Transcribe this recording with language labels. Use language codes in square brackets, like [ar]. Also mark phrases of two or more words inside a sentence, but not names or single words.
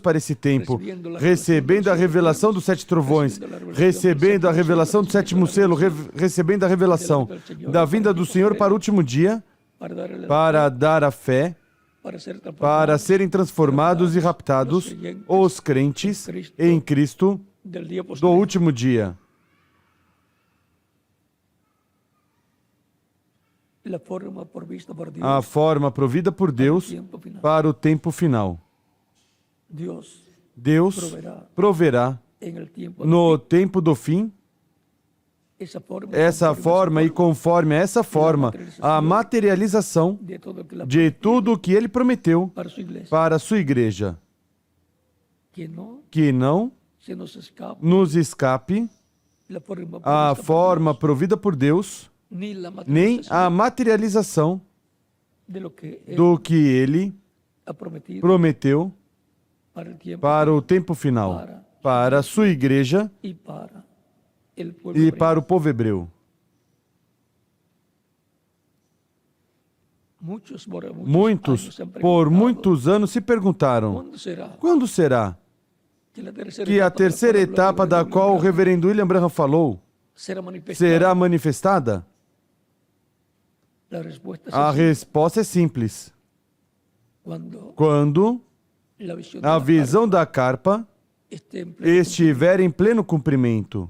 [pt] para esse tempo, recebendo a revelação dos 7 trovões, recebendo a revelação do 7º selo, recebendo a revelação da vinda do Senhor para o último dia, para dar a fé, para serem transformados e raptados os crentes em Cristo do último dia. [es] la forma provista por Dios [pt] a forma provida por Deus [es] tiempo final. [pt] para o tempo final. [es] Dios [pt] Deus proverá [es] en el tiempo [pt] no tempo do fim essa forma e conforme a essa forma a materialização [es] de todo que [pt] de tudo o que ele prometeu [es] para su iglesia, [pt] para a sua igreja. [es] que no [pt] Que não [es] se nos escapa [pt] nos escape [es] la forma [pt] a [es] provista por [pt] forma [es] Dios, [pt] provida por Deus, [es] ni la [pt] nem a [es] materialización [pt] materialização [es] de lo que Él [pt] do que ele [es] ha prometido [pt] prometeu [es] para el tiempo [pt] para o tempo final, para a sua igreja [es] y para el pueblo [pt] e [es] hebreo. [pt] para o povo hebreu. Muitos Muitos, [es] años se han [pt] por [es] preguntado, [pt] muitos anos, se perguntaram: quando será que a terceira etapa da qual o reverendo William Branham falou será manifestada? A resposta é simples. Quando a visão da carpa estiver em pleno cumprimento.